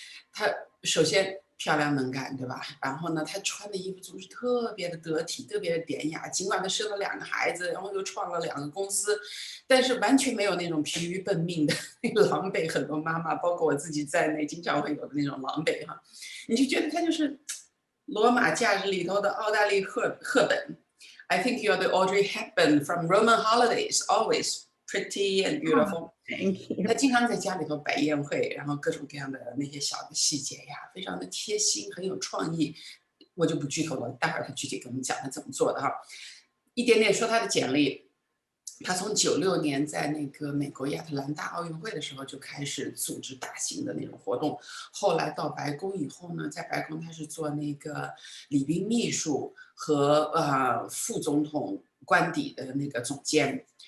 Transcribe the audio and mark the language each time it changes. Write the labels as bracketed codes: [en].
[zh] 她首先漂亮能干，对吧？然后呢，她穿的衣服总是特别的得体，特别的典雅。尽管她生了2个孩子，然后又创了2个公司，但是完全没有那种疲于奔命的狼狈。很多妈妈，包括我自己在内，经常会有的那种狼狈哈。你就觉得她就是罗马假日里头的奥黛丽·赫本。 [en] I think you're the Audrey Hepburn from Roman holidays, always pretty and beautiful. Thank you. [zh] 她经常在家里头摆宴会，然后各种各样的那些小的细节呀，非常的贴心，很有创意。我就不剧透了，待会儿她具体给我们讲她怎么做的哈。一点点说她的简历。她从96年在那个美国亚特兰大奥运会的时候就开始组织大型的那种活动，后来到白宫以后呢，在白宫她是做那个礼宾秘书和副总统官邸的那个总监。